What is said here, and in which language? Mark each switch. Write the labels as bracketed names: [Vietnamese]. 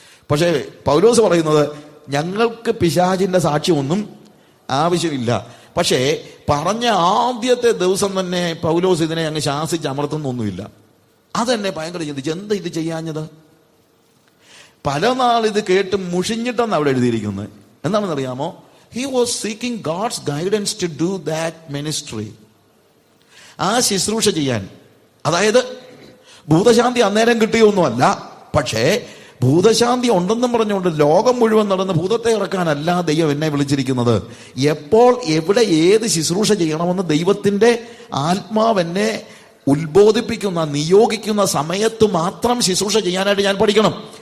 [Malayalam] പക്ഷേ പൗലോസ് പറയുന്നത് ഞങ്ങൾക്ക് പിശാചിന്റെ സാക്ഷ്യമൊന്നും ആവശ്യമില്ല. പക്ഷേ പറഞ്ഞ ആദ്യത്തെ ദിവസം തന്നെ പൗലോസ് ഇതിനെ അങ്ങ് ശാസിച്ച് അമർത്തുന്നൊന്നുമില്ല. അതെന്നെ ഭയങ്കര ചിന്തിച്ചു, എന്താ ഇത് ചെയ്യാഞ്ഞത്? പല നാൾ ഇത് കേട്ട് മുഷിഞ്ഞിട്ടെന്ന് അവിടെ എഴുതിയിരിക്കുന്നത്. എന്താണെന്ന് അറിയാമോ? [English] He was seeking God's guidance to do that ministry. [Malayalam] ആ ശുശ്രൂഷ ചെയ്യാൻ. അതായത് ഭൂതശാന്തി അന്നേരം കിട്ടിയൊന്നുമല്ല, പക്ഷേ ഭൂതശാന്തി ഉണ്ടെന്നും പറഞ്ഞുകൊണ്ട് ലോകം മുഴുവൻ നടന്ന് ഭൂതത്തെ ഇറക്കാനല്ല ദൈവം എന്നെ വിളിച്ചിരിക്കുന്നത്. എപ്പോൾ എവിടെ ഏത് ശുശ്രൂഷ ചെയ്യണമെന്ന് ദൈവത്തിന്റെ ആത്മാവ് എന്നെ ഉത്ബോധിപ്പിക്കുന്ന നിയോഗിക്കുന്ന സമയത്ത് മാത്രം ശുശ്രൂഷ ചെയ്യാനായിട്ട് ഞാൻ പഠിക്കണം.